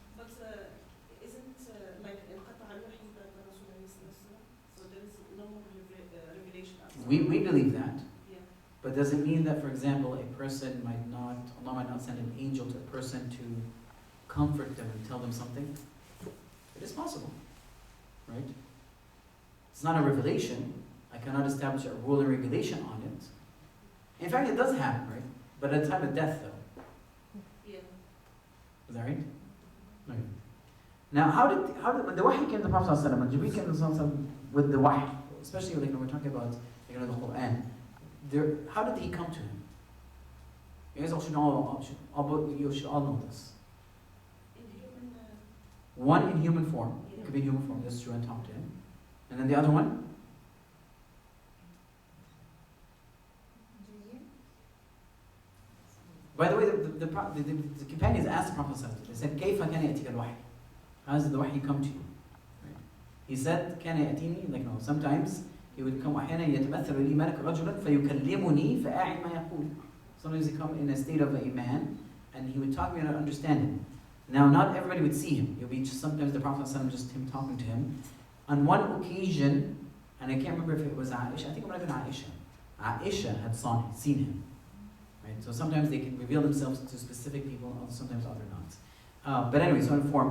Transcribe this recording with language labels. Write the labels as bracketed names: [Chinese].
[English] But isn't like [Arabic] انقطع الوحي بعد الرسول عليه الصلاة والسلام? [English] So there is no more revelation after. We believe that. Yeah. But does it mean that, for example, a person might not, Allah might not send an angel to a person to comfort them and tell them something? It is possible, right? It's not a revelation. I cannot establish a rule and regulation on it. In fact, it does happen, right? But at the time of death, though. Yeah. Is that right? Okay. Now, how did when the wahy came to the Prophet ﷺ, when Jibreel came to the Prophet with the wahy, especially when we're talking about the Quran, how did he come to him? You guys all should all know this. In human. One in human form. Yeah. It could be in human form, that's true, and talk to him. And then the other one? By the way, the companions asked the Prophet ﷺ, they said, [Arabic] كيف كان يأتيك الوحي? [English] How does the wahy come to you? Right? He said, [Arabic] كان يأتيني, [English] sometimes he would come, [Arabic] أحيانا يتمثل لي ملك رجلا فيكلمني فأعي ما يقول. [English] Sometimes he come in a state of a man, and he would talk to me and I would understand him. Now, not everybody would see him. It would be just sometimes the Prophet ﷺ, just him talking to him. On one occasion, and I can't remember if it was Aisha, I think it might have been Aisha. Aisha had seen him. Right? So sometimes they can reveal themselves to specific people, sometimes other not. But anyway, so in form.